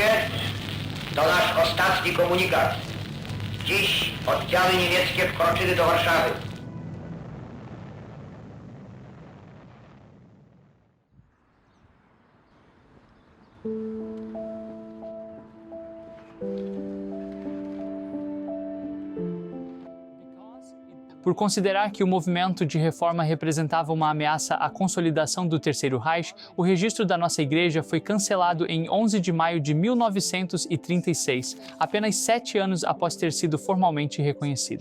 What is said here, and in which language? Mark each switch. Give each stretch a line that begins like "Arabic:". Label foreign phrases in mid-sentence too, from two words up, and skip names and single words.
Polish: To nasz ostatni komunikat. Dziś oddziały niemieckie wkroczyły do Warszawy.
Portuguese: Por considerar que o movimento de reforma representava uma ameaça à consolidação do Terceiro Reich, o registro da nossa igreja foi cancelado em 11 de maio de 1936, apenas 7 anos após ter sido formalmente reconhecido.